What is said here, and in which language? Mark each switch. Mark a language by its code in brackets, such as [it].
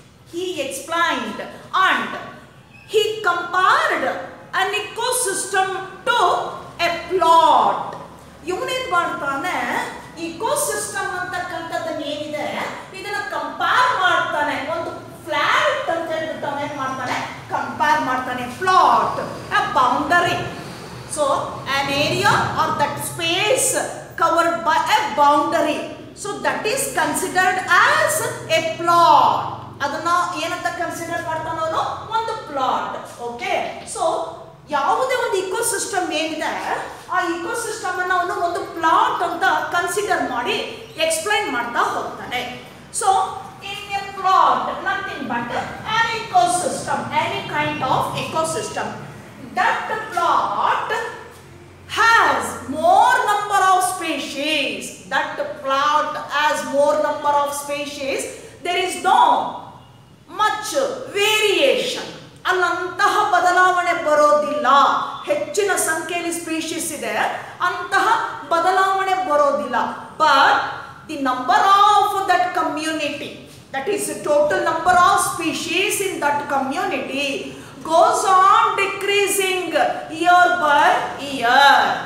[en] He explained and he compared an ecosystem to a plot. [kn] ಇವನೇನ್ ಮಾಡ್ತಾನೆ, ecosystem ಅಂತಕ್ಕಂಥದ್ದನ್ನ ಏನಿದೆ ಇದನ್ನ ಕಂಪೇರ್ ಮಾಡ್ತಾನೆ, ಒಂದು ಫ್ಲಾಟ್ ಅಂತ ಹೇಳ್ಬಿಟ್ಟು ಅವನೇನ್ ಮಾಡ್ತಾನೆ, ಕಂಪೇರ್ ಮಾಡ್ತಾನೆ. [en] Plot, a boundary, so an area or that space covered by a boundary, so that is considered as a plot. [kn] ಅದನ್ನ ಏನಂತ ಕನ್ಸಿಡರ್ ಮಾಡ್ತಾನೋ ಅವನು, ಒಂದು ಪ್ಲಾಟ್. ಓಕೆ, ಸೊ ಯಾವುದೇ ಒಂದು ಇಕೋಸಿಸ್ಟಮ್ ಏನಿದೆ ಆ ಇಕೋಸಿಸ್ಟಮ್ ಅನ್ನು ಅವನು ಒಂದು ಪ್ಲಾಟ್ ಅಂತ ಕನ್ಸಿಡರ್ ಮಾಡಿ ಎಕ್ಸ್ಪ್ಲೈನ್ ಮಾಡ್ತಾ ಹೋಗ್ತಾನೆ. [en] so in a plot nothing but an ecosystem, any kind of ecosystem, that plot has more number of species, that plot has more number of species, there is no much variation, [kn] ಅಲ್ಲಂತಹ ಬದಲಾವಣೆ ಬರೋದಿಲ್ಲ. ಹೆಚ್ಚಿನ ಸಂಖ್ಯೆಯಲ್ಲಿ species ಇದೆ, ಅಂತಹ ಬದಲಾವಣೆ ಬರೋದಿಲ್ಲ. [en] But the number of that community, that is total number of species in that community goes on decreasing year by year.